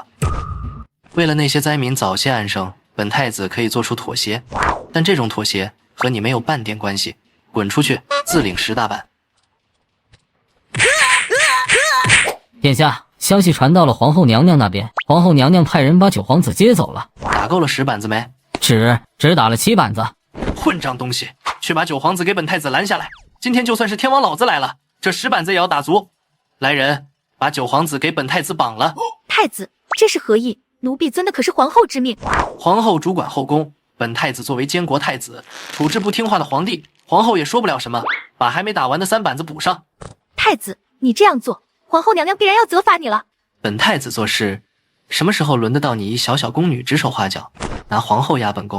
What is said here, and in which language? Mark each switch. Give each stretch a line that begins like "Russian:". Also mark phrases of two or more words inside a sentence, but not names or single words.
Chinese: 為了那些災民早些安生，本太子可以做出妥協，但這種妥協和你沒有半點關係。滾出去，自領10大板。殿下，消息傳到了皇後娘娘那邊，皇後娘娘派人把九皇子接走了。打夠了10板子沒？只打了7板子。混賬東西，去把九皇子給本太子攔下來！今天就算是天王老子來了，這10板子也要打足。來人，把九皇子給本太子綁了。太子，這是何意？奴婢遵的可是皇後之命。皇後主管後宮，本太子作為監國太子，處置不聽話的皇帝，皇後也說不了什麼，把還沒打完的3板子補上。太子，你這樣做，皇後娘娘必然要責罰你了。本太子做事，什麼時候輪得到你一小小宮女指手畫腳，拿皇後壓本宮？